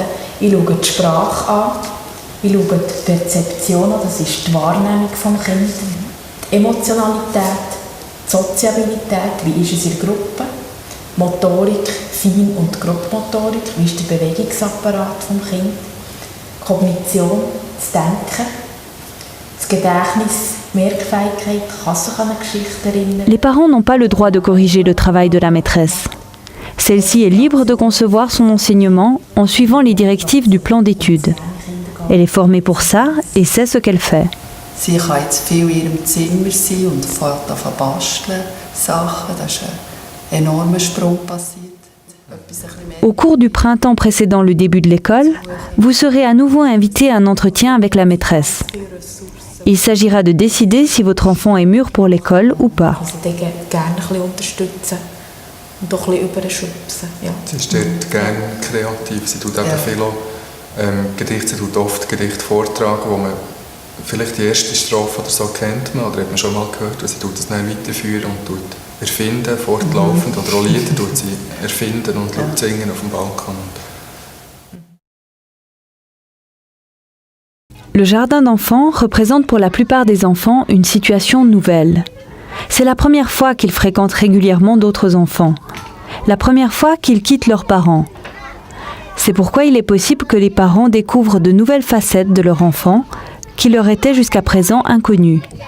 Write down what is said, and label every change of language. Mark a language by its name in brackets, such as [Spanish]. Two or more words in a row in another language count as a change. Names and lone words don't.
[German] Ich schaue die Sprache an. Ich schaue die Perzeption an, das ist die Wahrnehmung des Kindes, die Emotionalität, die Soziabilität, wie ist es in der Gruppe, Motorik, Fein- und Grobmotorik, wie ist der Bewegungsapparat des Kindes, Kognition, das Denken, das Gedächtnis, Merkfähigkeit, kann sich an eine Geschichte erinnern. [French] Les parents n'ont pas le droit de corriger le travail de la maîtresse. Celle-ci est libre de concevoir son enseignement en suivant les directives du plan d'études. Elle est formée pour ça et sait ce qu'elle fait. [German] Sie kann jetzt viel in ihrem Zimmer sein und fängt an zu basteln, Sachen. Da ist ein enormer Sprung passiert. [French] Au cours du printemps précédant le début de l'école, vous serez à nouveau invité à un entretien avec la maîtresse. Il s'agira de décider si votre enfant est mûr pour l'école ou pas. [German] Sie ist dort gerne kreativ. Sie tut eben viel Gedichte, sie tut oft Gedichte vortragen, wo man vielleicht die erste Strophe oder so kennt man oder hat man schon mal gehört, und sie tut das dann weiterführen und tut erfinden, fortlaufend, oder auch Lieder tut sie erfinden und singen auf dem Balkon. [French] Le jardin d'enfants représente pour la plupart des enfants une situation nouvelle. C'est la première fois qu'ils fréquentent régulièrement d'autres enfants. La première fois qu'ils quittent leurs parents. C'est pourquoi il est possible que les parents découvrent de nouvelles facettes de leur enfant qui leur étaient jusqu'à présent inconnues.